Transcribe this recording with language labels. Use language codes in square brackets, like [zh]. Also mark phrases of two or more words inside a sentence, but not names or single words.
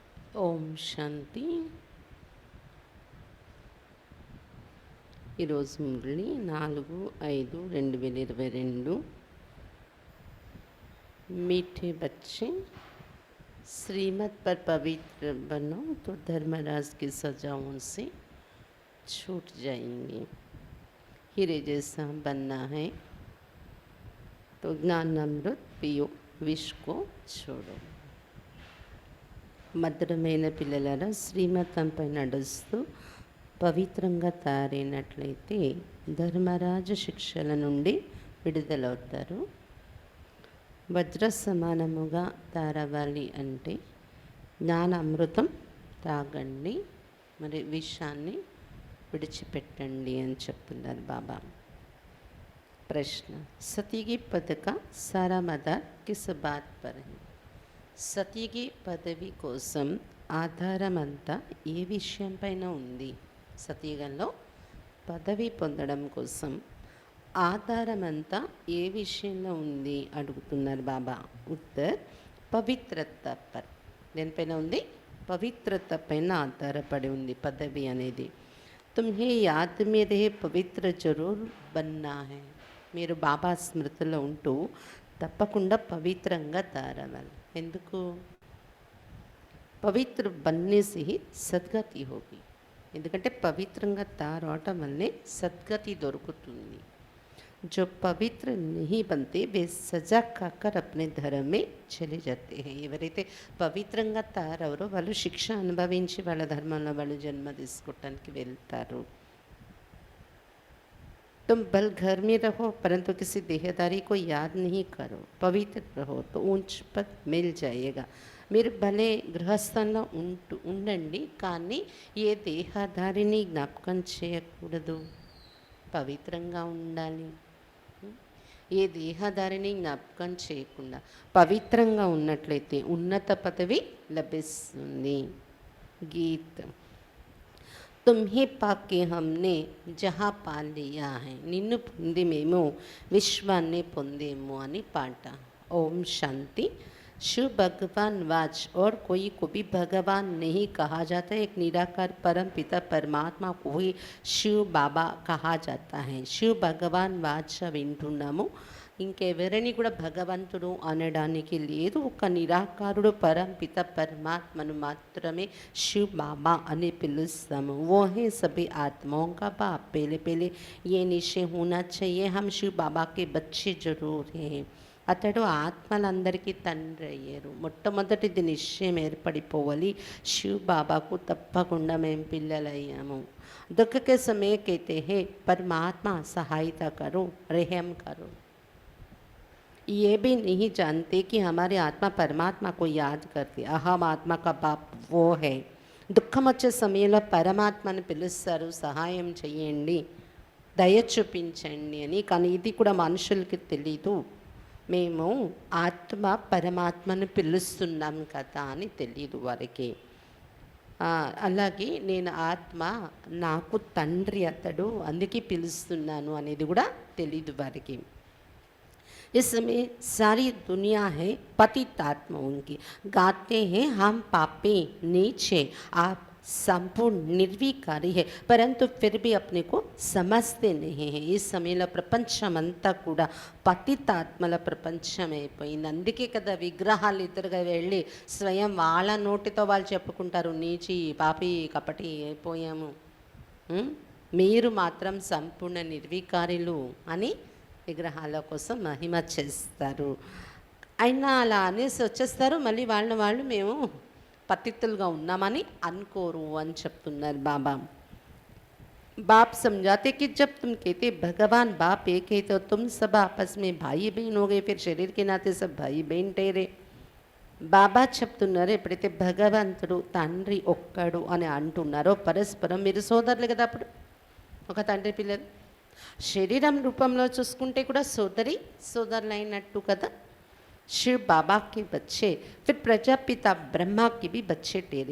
[te] ఓం శాంతి. ఈరోజు మురళి 4/5/2022. [hi] मीठे बच्चे, श्रीमत पर पवित्र बनो तो धर्मराज की सजाओं से छूट जाएंगे। हीरे जैसा बनना है तो ज्ञान अमृत पियो, विष को छोड़ो. [te] మధురమైన పిల్లలారా, శ్రీమతంపై నడుస్తూ పవిత్రంగా తయారైనట్లయితే ధర్మరాజు శిక్షల నుండి విడుదలవుతారు. వజ్ర సమానముగా తయారవ్వాలి అంటే జ్ఞాన అమృతం తాగండి, మరి విషాన్ని విడిచిపెట్టండి అని చెప్తున్నారు బాబా. [hi] प्रश्न: सतीगि पथक सारा मदार किस बात पर है? [te] సతీగి పదవి కోసం ఆధారమంతా ఏ విషయం పైన ఉంది? సతీగంలో పదవి పొందడం కోసం ఆధారమంతా ఏ విషయంలో ఉంది అడుగుతున్నారు బాబా. [hi] उत्तर: पवित्रता पर. [te] దేనిపైన ఉంది? పవిత్రత పైన ఆధారపడి ఉంది పదవి అనేది. [hi] तुम्हें याद में रहे पवित्र जरूर बनना है. [te] మీరు బాబా స్మృతిలో ఉంటూ తప్పకుండా పవిత్రంగా తయారవ్వాలి. [hi] ఎందుకు? पवित्र बननेसे सद्गति होगी. [te] ఎందుకంటే పవిత్రంగా తయారవటం వల్లే సద్గతి దొరుకుతుంది. [hi] जो पवित्र नहीं बनते वे सजा खाकर अपने धर्म में चले जाते हैं. [te] ఎవరైతే పవిత్రంగా తయారవరో వాళ్ళు శిక్ష అనుభవించి వాళ్ళ ధర్మంలో వాళ్ళు జన్మ తీసుకోవటానికి వెళ్తారు. [hi] तुम भल घर में रहो परंतु किसी देहदारी को याद नहीं करो. पवित्र रहो तो ऊंच पद मिल जाएगा. [te] మీరు భలే గృహస్థంలో ఉండండి, కానీ ఏ దేహదారిని జ్ఞాపకం చేయకూడదు. పవిత్రంగా ఉండాలి. ఏ దేహదారిని జ్ఞాపకం చేయకుండా పవిత్రంగా ఉన్నట్లయితే ఉన్నత పదవి లభిస్తుంది. [hi] गीत: तुम्हें पाके हमने जहाँ पा लिया है. [te] నిన్ను పొంది మేము విశ్వాన్ని పొందేము అని పాట. ఓం శాంతి. [hi] शिव भगवान वाच और कोई को भी भगवान नहीं कहा जाता है. एक निराकार परम पिता परमात्मा को ही शिव बाबा कहा जाता है. शिव भगवान वाच [te] వింటున్నాము. ఇంకెవరిని కూడా భగవంతుడు అనడానికి లేదు. ఒక నిరాకారుడు పరంపిత పరమాత్మను మాత్రమే శివ్ బాబా అని పిలుస్తాము. [hi] वो है सभी आत्माओं का बाप. पहले पहले ये निश्चय होना चाहिए हम शिव बाबा के बच्चे जरूर हैं. [te] అతడు ఆత్మలందరికీ తండ్రి అయ్యారు. మొట్టమొదటిది నిశ్చయం ఏర్పడిపోవాలి. శివ్ బాబాకు తప్పకుండా మేము పిల్లలయ్యాము. [hi] दुख के समय कहते हैं परमात्मा सहायता करो, रहम करो. ये भी नहीं जानते कि हमारे आत्मा परमात्मा को याद करती. अहम आत्मा का बाप वो है. [te] దుఃఖం వచ్చే సమయంలో పరమాత్మను పిలుస్తారు, సహాయం చేయండి, దయ చూపించండి అని. కానీ ఇది కూడా మనుషులకి తెలీదు. మేము ఆత్మ పరమాత్మను పిలుస్తున్నాం కదా అని తెలియదు వారికి. అలాగే నేను ఆత్మ, నాకు తండ్రి అతడు, అందుకే పిలుస్తున్నాను అనేది కూడా తెలీదు వారికి. [hi] इस समय सारी दुनिया है पतित आत्माओं की. गाते हैं हम पापी नीचे, आप संपूर्ण निर्विकारी है, परंतु फिर भी अपने को समझते नहीं है. [te] ఈ సమయంలో ప్రపంచమంతా కూడా పతితాత్మల ప్రపంచం అయిపోయింది. అందుకే కదా విగ్రహాలు ఇద్దరుగా వెళ్ళి స్వయం వాళ్ళ నోటితో వాళ్ళు చెప్పుకుంటారు, నీచి పాపి కపటి అయిపోయాము, మీరు మాత్రం సంపూర్ణ నిర్వికారులు అని విగ్రహాల కోసం మహిమ చేస్తారు. అయినా అలా అనేసి వచ్చేస్తారు, మళ్ళీ వాళ్ళు మేము పతితులుగా ఉన్నామని అనుకోరు అని చెప్తున్నారు బాబా. [hi] बाप समझाते कि जब तुम कहते भगवान बाप एक है तो तुम सब आपस में भाई बहन हो गए, फिर शरीर के नाते सब भाई बहन ठहरे. [te] బాబా చెప్తున్నారు, ఎప్పుడైతే భగవంతుడు తండ్రి ఒక్కడు అని అంటున్నారో పరస్పరం మీరు సోదరులు కదా. అప్పుడు ఒక తండ్రి పిల్లలు శరీరం రూపంలో చూసుకుంటే కూడా సోదరులు అయినట్టు కదా. [hi] शिव बाबा के बच्चे फिर प्रजापिता ब्रह्मा के भी बच्चे ठहरे.